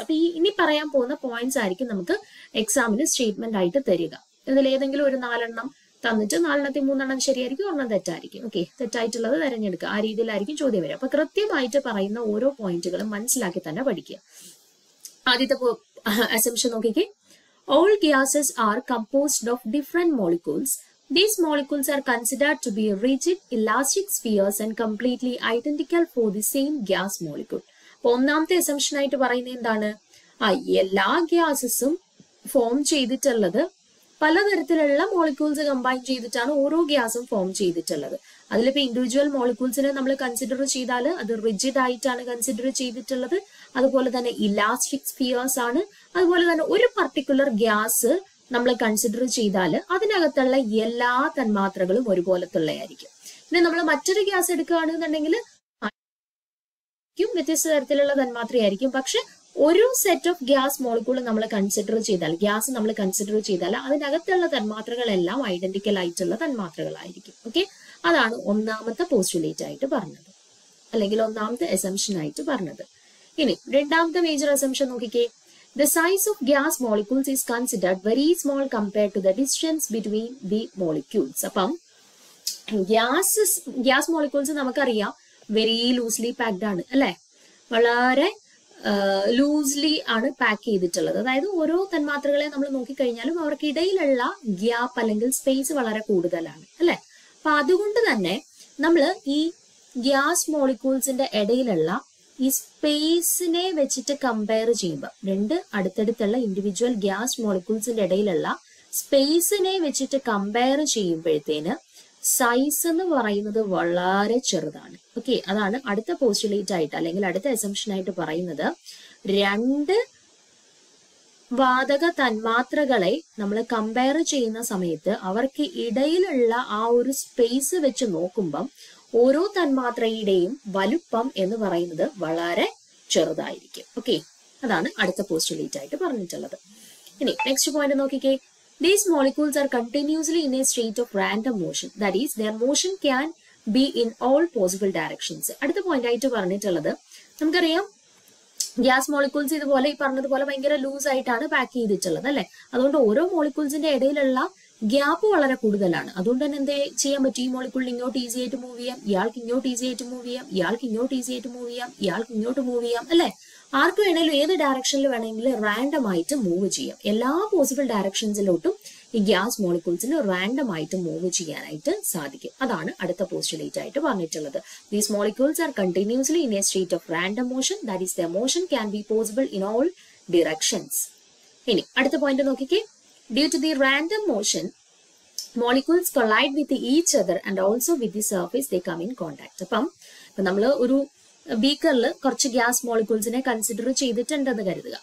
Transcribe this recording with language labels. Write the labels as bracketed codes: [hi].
[ml] അപ്പൊ ഇനി പറയാൻ പോകുന്ന പോയിന്റ്സ് ആയിരിക്കും നമുക്ക് എക്സാമിന് സ്റ്റേറ്റ്മെന്റ് ആയിട്ട് തരിക. ഇതിൽ ഏതെങ്കിലും ഒരു 4 എണ്ണം തന്നിട്ട് 4 3 ശരിയായിരിക്കും, 1 തെറ്റായിരിക്കും. ഓക്കെ, തെറ്റായിട്ടുള്ളത് തിരഞ്ഞെടുക്കുക. ആ രീതിയിലായിരിക്കും ചോദ്യം വരിക. അപ്പൊ കൃത്യമായിട്ട് പറയുന്ന ഓരോ പോയിന്റുകളും മനസ്സിലാക്കി തന്നെ പഠിക്കുക. ആദ്യത്തെ അസംഷൻ നോക്കിക്കേ. [en] All gases are composed of different molecules. These molecules are considered to be rigid, elastic spheres and completely identical for the same gas molecule. [ml] അപ്പൊ ഒന്നാമത്തെ അസംഷൻ ആയിട്ട് പറയുന്നത് എന്താണ്? എല്ലാ ഗ്യാസസും ഫോം ചെയ്തിട്ടുള്ളത് പലതരത്തിലുള്ള മോളിക്യൂൾസ് കമ്പൈൻ ചെയ്തിട്ടാണ് ഓരോ ഗ്യാസും ഫോം ചെയ്തിട്ടുള്ളത്. അതിലിപ്പോ ഇൻഡിവിജ്വൽ മോളിക്യൂൾസിനെ നമ്മൾ കൺസിഡർ ചെയ്താൽ അത് റിജിഡ് ആയിട്ടാണ് കൺസിഡർ ചെയ്തിട്ടുള്ളത്. അതുപോലെ തന്നെ ഇലാസ്റ്റിക് സ്ഫിയേഴ്സ് ആണ്. അതുപോലെ തന്നെ ഒരു പർട്ടിക്കുലർ ഗ്യാസ് നമ്മൾ കൺസിഡർ ചെയ്താൽ അതിനകത്തുള്ള എല്ലാ തന്മാത്രകളും ഒരുപോലത്തുള്ളതായിരിക്കും. പിന്നെ നമ്മൾ മറ്റൊരു ഗ്യാസ് എടുക്കുകയാണെന്നുണ്ടെങ്കിൽ വ്യത്യസ്ത തരത്തിലുള്ള തന്മാത്രയായിരിക്കും. പക്ഷെ ഒരു സെറ്റ് ഓഫ് ഗ്യാസ് മോളിക്യൂൾ നമ്മൾ കൺസിഡർ ചെയ്താൽ അതിനകത്തുള്ള തന്മാത്രകളെല്ലാം ഐഡന്റിക്കൽ ആയിട്ടുള്ള തന്മാത്രകളായിരിക്കും. ഓക്കെ, അതാണ് ഒന്നാമത്തെ പോസ്റ്റുലേറ്റ് ആയിട്ട് പറഞ്ഞത്, അല്ലെങ്കിൽ ഒന്നാമത്തെ അസംഷൻ ആയിട്ട് പറഞ്ഞത്. ഇനി രണ്ടാമത്തെ മേജർ അസംഷൻ നോക്കിക്കേ. [en] The size of gas molecules is considered very small compared to the distance between the molecules. [ml] അപ്പം ഗ്യാസ് മോളിക്യൂൾസ് നമുക്കറിയാം [en] very loosely packed [ml] ആണ് അല്ലെ, വളരെ ലൂസ്ലി ആണ് പാക്ക് ചെയ്തിട്ടുള്ളത്. അതായത് ഓരോ തന്മാത്രകളെ നമ്മൾ നോക്കിക്കഴിഞ്ഞാലും അവർക്കിടയിലുള്ള ഗ്യാപ്പ് അല്ലെങ്കിൽ സ്പേസ് വളരെ കൂടുതലാണ് അല്ലെ. അപ്പൊ അതുകൊണ്ട് തന്നെ നമ്മൾ ഈ ഗ്യാസ് മോളിക്യൂൾസിന്റെ ഇടയിലുള്ള ഈ സ്പേസിനെ വെച്ചിട്ട് കമ്പയർ ചെയ്യുമ്പോൾ, രണ്ട് അടുത്തടുത്തുള്ള ഇൻഡിവിജ്വൽ ഗ്യാസ് മോളിക്യൂൾസിന്റെ ഇടയിലുള്ള സ്പേസിനെ വെച്ചിട്ട് കമ്പയർ ചെയ്യുമ്പോഴത്തേന് സൈസ് എന്ന് പറയുന്നത് വളരെ ചെറുതാണ്. ഓക്കെ, അതാണ് അടുത്ത പോസ്റ്റുലേറ്റ് ആയിട്ട് അല്ലെങ്കിൽ അടുത്ത അസംഷൻ ആയിട്ട് പറയുന്നത്. രണ്ട് വാതക തന്മാത്രകളെ നമ്മൾ കമ്പയർ ചെയ്യുന്ന സമയത്ത് അവർക്ക് ഇടയിലുള്ള ആ ഒരു സ്പേസ് വെച്ച് നോക്കുമ്പം ഓരോ തന്മാത്രയുടെയും വലുപ്പം എന്ന് പറയുന്നത് വളരെ ചെറുതായിരിക്കും. ഓക്കെ, അതാണ് അടുത്ത പോസ്റ്റുലേറ്റ് ആയിട്ട് പറഞ്ഞിട്ടുള്ളത്. ഇനി നെക്സ്റ്റ് പോയിന്റ് നോക്കിക്കേ. [en] These molecules are continuously in a state of random motion. That is, their motion can be in all possible directions. [ml] അടുത്ത പോയിന്റ് ആയിട്ട് പറഞ്ഞിട്ടുള്ളത്, നമുക്കറിയാം ഗ്യാസ് മോളിക്യൂൾസ് ഇതുപോലെ ഈ പറഞ്ഞതുപോലെ ഭയങ്കര ലൂസ് ആയിട്ടാണ് പാക്ക് ചെയ്തിട്ടുള്ളത് അല്ലെ. അതുകൊണ്ട് ഓരോ മോളിക്യൂൾസിന്റെ ഇടയിലുള്ള ഗ്യാപ്പ് വളരെ കൂടുതലാണ്. അതുകൊണ്ട് തന്നെ എന്ത് ചെയ്യാൻ പറ്റും? ഈ മോളിക്യൂളിൽ ഇങ്ങോട്ട് ഈസി ആയിട്ട് മൂവ് ചെയ്യാം, ഇയാൾക്ക് ഇങ്ങോട്ട് ഈസി ആയിട്ട് മൂവ് ചെയ്യാം, ഇയാൾക്ക് ഇങ്ങോട്ട് ഈസി ആയിട്ട് മൂവ് ചെയ്യാം, ഇയാൾക്ക് ഇങ്ങോട്ട് മൂവ് ചെയ്യാം അല്ലെ. ആർക്ക് വേണമെങ്കിലും ഏത് ഡയറക്ഷനിൽ വേണമെങ്കിലും റാൻഡം ആയിട്ട് മൂവ് ചെയ്യാം. എല്ലാ പോസിബിൾ ഡയറക്ഷൻസിലോട്ടും ഈ ഗ്യാസ് മോളിക്യൂൾസിന് റാൻഡം ആയിട്ട് മൂവ് ചെയ്യാനായിട്ട് സാധിക്കും. അതാണ് അടുത്ത പോസ്റ്റുലേറ്റ് ആയിട്ട് പറഞ്ഞിട്ടുള്ളത്. [en] These molecules are continuously in a state of random motion. That is the motion can be possible in all directions. [ml] ഇനി അടുത്ത പോയിന്റ് നോക്കിക്കേ. [en] Due to the random motion molecules collide with each other and also with the surface they come in contact. [ml] അപ്പം നമ്മൾ ഒരു ബീക്കറിൽ കുറച്ച് gas മോളിക്യൂൾസിനെ consider ചെയ്തിട്ടുണ്ടെന്ന് കരുതുക.